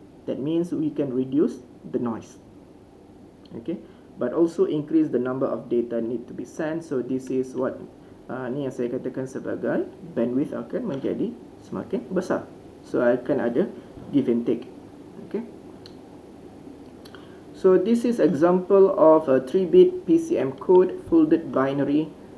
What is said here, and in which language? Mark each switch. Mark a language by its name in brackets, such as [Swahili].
[English] That means we can reduce the noise. Okay, but also increase the number of data need to be sent. So this is what [Malay] ni yang saya katakan sebagai bandwidth akan menjadi semakin besar. So akan ada [English] give and take. Okay, so this is example of a 3-bit PCM code folded binary.